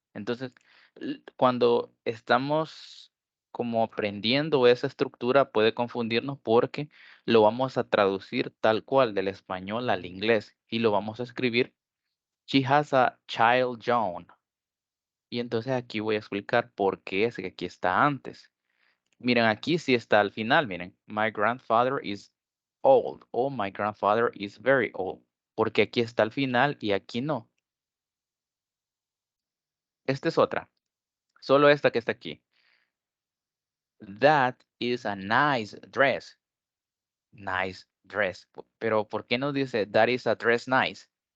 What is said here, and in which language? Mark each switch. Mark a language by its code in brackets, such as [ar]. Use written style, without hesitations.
[es] Entonces, cuando estamos como aprendiendo esa estructura puede confundirnos porque lo vamos a traducir tal cual del español al inglés y lo vamos a escribir, [en] she has a child young. [es] Y entonces aquí voy a explicar por qué es que aquí está antes. Miren, aquí sí está al final, miren. [en] My grandfather is old o my grandfather is very old. [es] Porque aquí está al final y aquí no. Esta es otra. Solo esta que está aquí. [en] That is a nice dress. Nice dress. [es] Pero ¿por qué no dice [en] that is a dress nice?